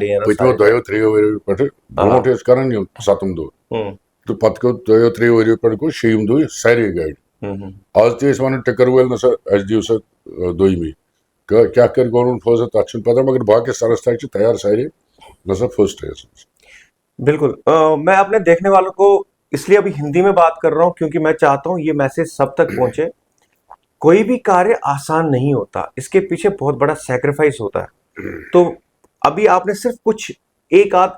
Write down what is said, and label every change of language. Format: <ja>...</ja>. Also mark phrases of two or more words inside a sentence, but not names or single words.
<ks>پٔتمیو 2-3 ؤرۍیو پٮ۪ٹھٕ برونٛٹھ ٲسۍ کران یِم 7 دۄہ تہٕ پتہٕ گوٚو 2-3 ؤرۍیو پٮ۪ٹھ گوٚو 6 دۄہ سارے گاڑِ آز تہِ ٲسۍ ونان ٹِکر وٲلۍ نسا اَسہِ دِیو سا دوٚیمہِ کیٛاہ کرِ گورمنٹ فٲصلہٕ تَتھ چھُنہٕ پتہ مگر باقٕے سنستھا چھِ تیار سارے نسا فٔسٹ ہے</ks> <ur>بالکل میں اپنے دیکھنے والوں کو اس لیے ابھی ہندی میں بات کر رہا ہوں کیونکہ میں چاہتا ہوں یہ میسج سب تک پہنچے کوئی بھی کاریہ آسان نہیں ہوتا اس کے پیچھے بہت بڑا سیکریفائس ہوتا ہے تو ابھی آپ نے صرف کچھ ایک آدھ</ur>